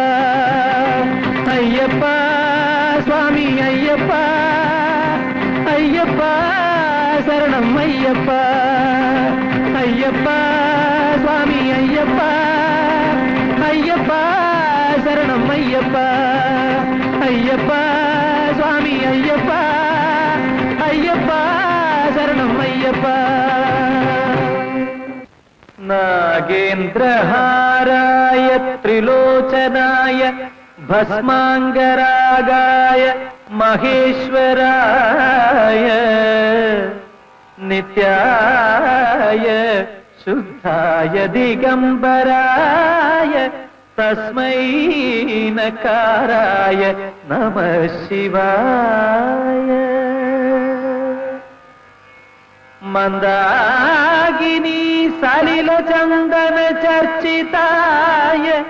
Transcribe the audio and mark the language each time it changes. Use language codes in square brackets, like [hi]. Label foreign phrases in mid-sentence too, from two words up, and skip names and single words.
[ta] ஐயப்பா சுவாமி ஐயப்பா ஐயப்பா சரணம் ஐயப்பா ஐயப்பா சுவாமி ஐயப்பா ஐயப்பா சரணம் ஐயப்பா ஐயப்பா சுவாமி ஐயப்பா ஐயப்பா சரணம் ஐயப்பா [sa] नागेन्द्रहाराय त्रिलोचनाय भस्माङ्गरागाय महेश्वराय नित्याय शुद्धाय दिगम्बराय तस्मै नकाराय नमः शिवाय मंदागिनी सलिल चंदन चर्चिताय